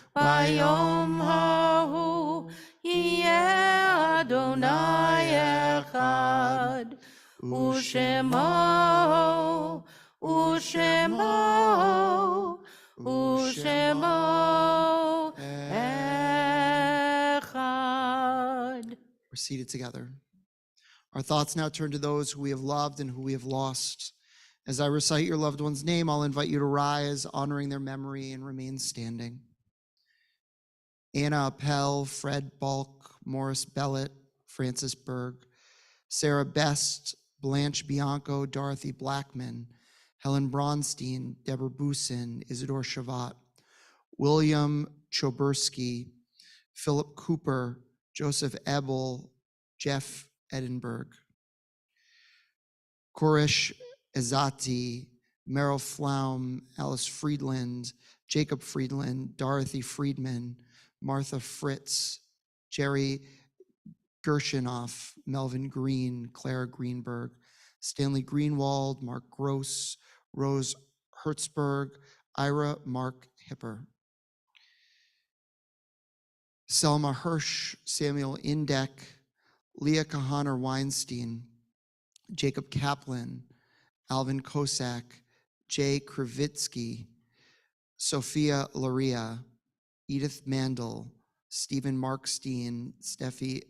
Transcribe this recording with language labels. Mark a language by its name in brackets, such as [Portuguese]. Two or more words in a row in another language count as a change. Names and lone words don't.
[Hebrew] יהיה אדוני אחד ושמו אחד. [English] We're seated together. Our thoughts now turn to those who we have loved and who we have lost. As I recite your loved one's name, I'll invite you to rise, honoring their memory, and remain standing. Anna Appel, Fred Balk, Morris Bellett, Francis Berg, Sarah Best, Blanche Bianco, Dorothy Blackman, Helen Bronstein, Deborah Busin, Isidore Shavat, William Chobursky, Philip Cooper, Joseph Ebel, Jeff Edinburgh, Koresh Ezati, Meryl Flaum, Alice Friedland, Jacob Friedland, Dorothy Friedman, Martha Fritz, Jerry Gershinoff, Melvin Green, Clara Greenberg, Stanley Greenwald, Mark Gross, Rose Hertzberg, Ira Mark Hipper, Selma Hirsch, Samuel Indek, Leah Kahaner Weinstein, Jacob Kaplan, Alvin Kosak, Jay Kravitsky, Sophia Laria, Edith Mandel, Stephen Markstein, Steffi